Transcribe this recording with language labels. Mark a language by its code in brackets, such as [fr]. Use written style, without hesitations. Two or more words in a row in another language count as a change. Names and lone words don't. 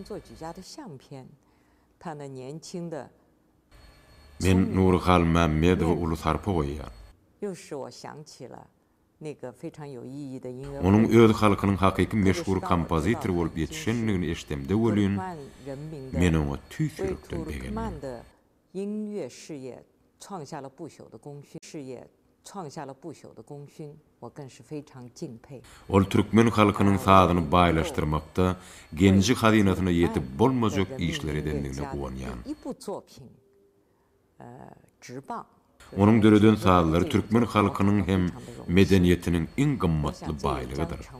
[tk] Men Nuri Halmamedowy uly sarpa goýýar. Onuň öz halkynyň hakyky meşhur kompozitor bolup ýetişenligini eşdemde welin, men oňa tüýsürekden begendim. [zh] 音乐事业创下了不朽的功勋，我更是非常敬佩。 [tk] Ol türkmen halkynyň sazyny baýlaşdyrmakda genji hazinasyna ýetip bolmajak işler edenligine guwanýan. Onuň döreden sazlary türkmen halkynyň hem medeniýetiniň iň gymmatly baýlygydyr.